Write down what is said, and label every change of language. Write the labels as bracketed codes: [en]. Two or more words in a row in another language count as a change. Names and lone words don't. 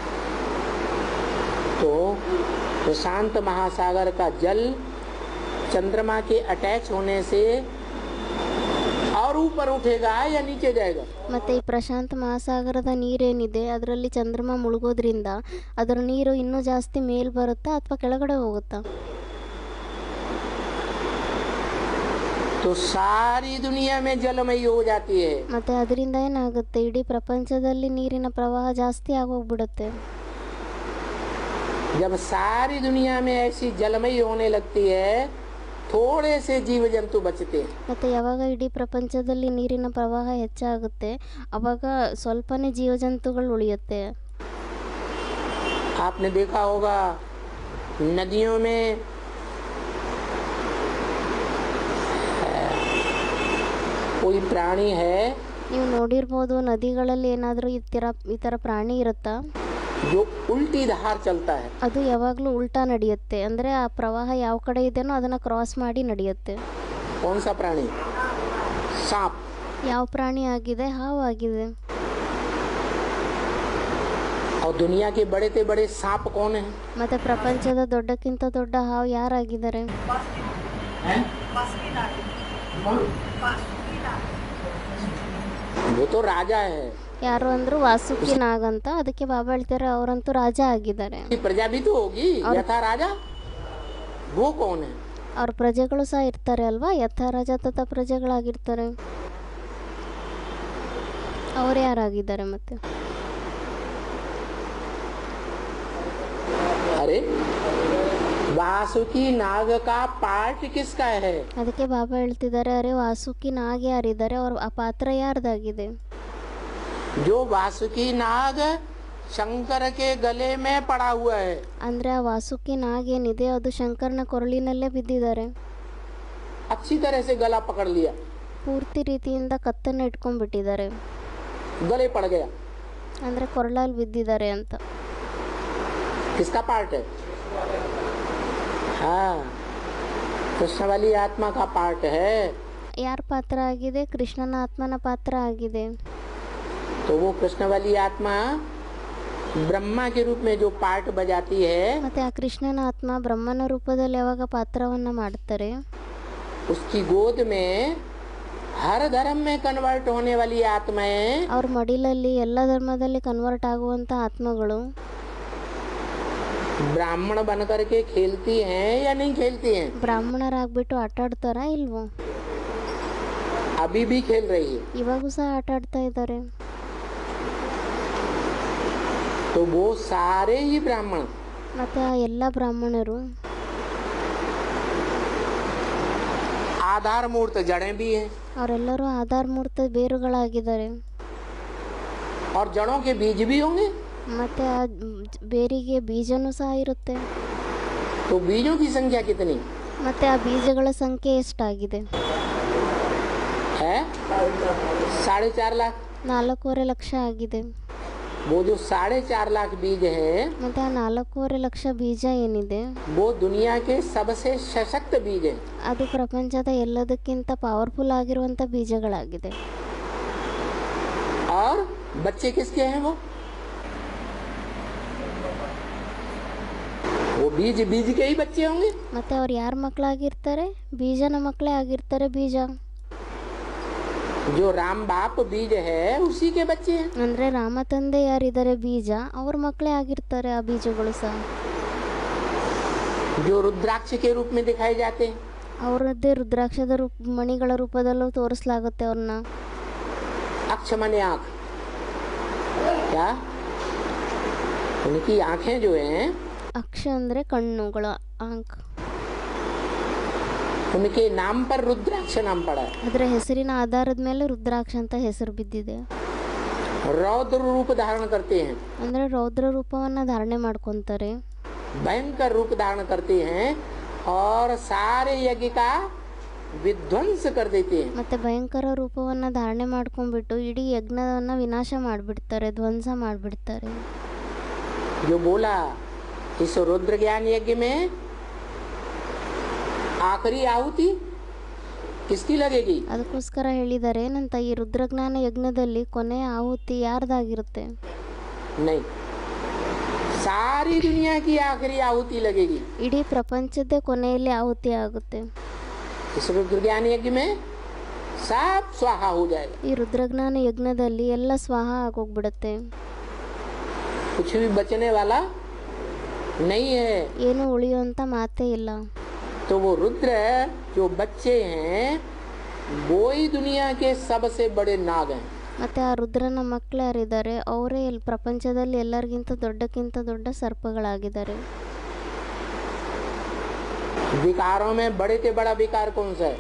[hi] तो प्रशांत महासागर का जल चंद्रमा के अटैच होने से और ऊपर उठेगा या नीचे जाएगा? [kn] ಮತ್ತೆ ಈ ಪ್ರಶಾಂತ ಮಹಾಸಾಗರದ ನೀರೇನಿದೆ ಅದರಲ್ಲಿ ಚಂದ್ರಮ ಮುಳುಗೋದ್ರಿಂದ ಅದರ ನೀರು ಇನ್ನೂ ಜಾಸ್ತಿ ಮೇಲ್ ಬರುತ್ತಾ ಅಥವಾ ಕೆಳಗಡೆ ಹೋಗುತ್ತಾ? [hi] तो सारी दुनिया में जलमयी हो जाती है। [kn] ಮತ್ತೆ ಅದರಿಂದ ಏನಾಗುತ್ತೆ, ಇಡೀ ಪ್ರಪಂಚದಲ್ಲಿ ನೀರಿನ ಪ್ರವಾಹ ಜಾಸ್ತಿ ಆಗೋಗ್ಬಿಡುತ್ತೆ. [hi] जब सारी दुनिया में ऐसी जलमयी होने लगती है, थोड़े से जीव जंतु बचते हैं। [kn] ಮತ್ತು ಯಾವಾಗ ಇಡೀ ಪ್ರಪಂಚದಲ್ಲಿ ನೀರಿನ ಪ್ರವಾಹ ಹೆಚ್ಚಾಗುತ್ತೆ ಆವಾಗ ಸ್ವಲ್ಪನೇ ಜೀವಜಂತುಗಳು ಉಳಿಯುತ್ತೆ. [hi] आपने देखा होगा नदियों में कोई प्राणी है [kn] ನೀವು ನೋಡಿರ್ಬೋದು ನದಿಗಳಲ್ಲಿ ಏನಾದರೂ ಈ ಥರ ಪ್ರಾಣಿ ಇರುತ್ತಾ? [hi] जो उल्टी धार चलता है। [kn] ಅದು ಯಾವಾಗಲೂ ಉಲ್ಟಾ ನಡೆಯುತ್ತೆ, ಅಂದರೆ ಆ ಪ್ರವಾಹ ಯಾವ ಕಡೆ ಇದೆನೋ ಅದನ್ನು ಕ್ರಾಸ್ ಮಾಡಿ ನಡೆಯುತ್ತೆ. [hi] कौन सा प्राणी? सांप। [kn] ಯಾವ ಪ್ರಾಣಿ ಆಗಿದೆ? ಹಾವು ಆಗಿದೆ. [hi] और दुनिया के बड़े से बड़े सांप कौन है? [kn] ಮತ್ತು ಪ್ರಪಂಚದ ದೊಡ್ಡಕ್ಕಿಂತ ದೊಡ್ಡ ಹಾವು ಯಾರಾಗಿದ್ದಾರೆ? [hi] वो तो राजा है। [kn] ಯಾರು ಅಂದ್ರು ವಾಸುಕಿ ನಾಗ್ ಅಂತ, ಅದಕ್ಕೆ ಬಾಬಾ ಹೇಳ್ತಾರೆ ಅವರಂತೂ ರಾಜ ಆಗಿದ್ದಾರೆ. [hi] प्रजा भी तो होगी यथा राजा, वो कौन है? [kn] ಅವ್ರ ಪ್ರಜೆಗಳು ಸಹ ಇರ್ತಾರೆ ಅಲ್ವಾ, ಯಥಾ ರಾಜ ತಥಾ ಪ್ರಜೆಗಳಾಗಿರ್ತಾರೆ. ಅವ್ರು ಯಾರಾಗಿದ್ದಾರೆ ಮತ್ತೆ? [hi] अरे वासुकी नाग का पार्ट किसका है? [kn] ಅದಕ್ಕೆ ಬಾಬಾ ಹೇಳ್ತಿದ್ದಾರೆ, ಅರೆ ವಾಸುಕಿ ನಾಗ್ ಯಾರಿದ್ದಾರೆ, ಅವ್ರ ಆ ಪಾತ್ರ ಯಾರ್ದಾಗಿದೆ? [hi] जो वासुकी नाग शंकर के गले में पड़ा हुआ है। [kn] ಅಂದ್ರೆ ಆ ವಾಸುಕಿ ನಾಗ್ ಏನಿದೆ ಅದು ಶಂಕರನ ಕೊರಳಿನಲ್ಲೇ ಬಿದ್ದಿದ್ದಾರೆ. [hi] अच्छी तरह से गला पकड़ लिया, [kn] ಪೂರ್ತಿ ರೀತಿಯಿಂದ ಕತ್ತನ್ನು ಇಟ್ಕೊಂಡ್ಬಿಟ್ಟಿದ್ದಾರೆ, [hi] गले पड़ गया। [kn] ಅಂದ್ರೆ ಕೊರಳಲ್ಲಿ ಬಿದ್ದಿದ್ದಾರೆ ಅಂತ. [hi] किसका पार्ट है? हाँ, कृष्ण वाली आत्मा का पार्ट है। [kn] ಯಾರ ಪಾತ್ರ ಆಗಿದೆ? ಕೃಷ್ಣನ ಆತ್ಮನ ಪಾತ್ರ ಆಗಿದೆ. [hi] तो वो कृष्ण वाली आत्मा ब्रह्मा के रूप में जो पार्ट बजाती है, [kn] ಮತ್ತೆ ಆ ಕೃಷ್ಣನ ಆತ್ಮ ಬ್ರಹ್ಮನ ರೂಪದಲ್ಲಿ ಯಾವಾಗ ಪಾತ್ರವನ್ನ ಮಾಡ್ತಾರೆ, [hi] उसकी गोद में हर धर्म में कन्वर्ट होने वाली आत्माएं [kn] ಅವ್ರ ಮಡಿಲಲ್ಲಿ ಎಲ್ಲ ಧರ್ಮದಲ್ಲಿ ಕನ್ವರ್ಟ್ ಆಗುವಂಥ ಆತ್ಮಗಳು [hi] ब्राह्मण बन करके खेलती हैं या नहीं खेलती हैं? [kn] ಬ್ರಾಹ್ಮಣರಾಗ್ಬಿಟ್ಟು ಆಟ ಆಡ್ತಾರ ಇಲ್ವೋ? [hi] अभी भी खेल रही है। [kn] ಇವಾಗೂ ಸಹ ಆಟ ಆಡ್ತಾ ಇದ್ದಾರೆ. [hi] तो वो सारे ही ब्राह्मण [kn] ಮತ್ತು ಆ ಎಲ್ಲ ಬ್ರಾಹ್ಮಣರು [hi] आधार मूर्त जड़ें भी हैं [kn] ಅವರೆಲ್ಲರೂ ಆಧಾರಮೂರ್ತ ಬೇರುಗಳಾಗಿದ್ದಾರೆ. [hi] और जड़ों के बीज भी होंगे। [kn] ಮತ್ತು ಆ ಬೇರಿಗೆ ಬೀಜನೂ ಸಹ ಇರುತ್ತೆ. [hi] तो बीजों की संख्या कितनी [kn] ಮತ್ತು ಆ ಬೀಜಗಳ ಸಂಖ್ಯೆ ಎಷ್ಟಾಗಿದೆ? [hi] है? 4.5 लाख। [kn] 4.5 ಲಕ್ಷ ಆಗಿದೆ. [hi] वो जो 4.5 लाख बीज हैं [kn] ಮತ್ತು ಆ 4.5 ಲಕ್ಷ ಬೀಜ ಏನಿದೆ [hi] वो दुनिया के सबसे सशक्त बीज हैं। [kn] ಅದು ಪ್ರಪಂಚದ ಎಲ್ಲದಕ್ಕಿಂತ ಪವರ್ಫುಲ್ ಆಗಿರುವಂಥ ಬೀಜಗಳಾಗಿದೆ. [hi] और बच्चे किसके हैं? वो बीज के ही बच्चे होंगे। [kn] ಮತ್ತು ಅವ್ರು ಯಾರ ಮಕ್ಕಳಾಗಿರ್ತಾರೆ? ಬೀಜನ ಮಕ್ಕಳೇ ಆಗಿರ್ತಾರೆ. ಬೀಜ [hi] जो राम बाप बीज है उसी के बच्चे हैं। [kn] ಅಂದರೆ ರಾಮ ತಂದೆ ಯಾರಿದ್ದಾರೆ ಬೀಜ, ಅವ್ರ ಮಕ್ಕಳೇ ಆಗಿರ್ತಾರೆ ಆ ಬೀಜಗಳು ಸಹ. [hi] जो रुद्राक्ष के रूप में दिखाए जाते हैं [kn] ಅವರದ್ದೇ ರುದ್ರಾಕ್ಷದ ಮಣಿಗಳ ರೂಪದಲ್ಲೂ ತೋರಿಸಲಾಗುತ್ತೆ ಅವ್ರನ್ನ. [hi] अक्ष माने आँख, क्या उनकी आंखें जो हैं [kn] ಅಕ್ಷ ಅಂದರೆ ಕಣ್ಣುಗಳ ಆಂಕ್. [hi] उनके नाम पर रुद्राक्ष नाम पड़ा है। [kn] ಅದರ ಹೆಸರಿನ ಆಧಾರದ ಮೇಲೆ ರುದ್ರಾಕ್ಷ ಅಂತ ಹೆಸರು ಬಿದ್ದಿದೆ. [hi] रौद्र रूप धारण करते हैं, [kn] ಅಂದರೆ ರೌದ್ರ ರೂಪವನ್ನು ಧಾರಣೆ ಮಾಡ್ಕೊತಾರೆ. [hi] भयंकर रूप धारण करते हैं और सारे यज्ञ का विध्वंस कर देते हैं। [kn] ಮತ್ತು ಭಯಂಕರ ರೂಪವನ್ನು ಧಾರಣೆ ಮಾಡ್ಕೊಂಡ್ಬಿಟ್ಟು ಇಡೀ ಯಜ್ಞವನ್ನು ವಿನಾಶ ಮಾಡಿಬಿಡ್ತಾರೆ, ಧ್ವಂಸ ಮಾಡಿಬಿಡ್ತಾರೆ. [hi] जो बोला इस रुद्र ज्ञान यज्ञ में आखिरी आहुति किसकी लगेगी? [kn] ಅದಕ್ಕೋಸ್ಕರ ಹೇಳಿದ್ದಾರೆ ಏನಂತ, ಈ ರುದ್ರಜ್ಞಾನ ಯಜ್ಞದಲ್ಲಿ ಕೊನೆಯ ಆಹುತಿ ಯಾರ್ದಾಗಿರುತ್ತೆ? [hi] नहीं, सारी दुनिया की आखिरी आहुति लगेगी। [kn] ಇಡೀ ಪ್ರಪಂಚದ ಕೊನೆಯಲ್ಲಿ ಆಹುತಿ ಆಗುತ್ತೆ. [hi] इस रुद्र ज्ञान यज्ञ में सब स्वाहा हो जाएगा। [kn] ಈ ರುದ್ರಜ್ಞಾನ ಯಜ್ಞದಲ್ಲಿ ಎಲ್ಲ ಸ್ವಾಹ ಆಗೋಗ್ಬಿಡುತ್ತೆ. [hi] कुछ भी बचने वाला नहीं है। [kn] ಏನು ಉಳಿಯುವಂಥ ಮಾತೇ ಇಲ್ಲ. [hi] तो वो रुद्र जो बच्चे हैं वो ही दुनिया के सबसे बड़े नाग हैं। [kn] ಮತ್ತು ಆ ರುದ್ರನ ಮಕ್ಕಳು ಯಾರಿದ್ದಾರೆ ಅವರೇ ಪ್ರಪಂಚದಲ್ಲಿ ಎಲ್ಲರಿಗಿಂತ ದೊಡ್ಡ ಸರ್ಪಗಳಾಗಿದ್ದಾರೆ. [hi] विकारों में बड़े से बड़ा विकार कौन सा है?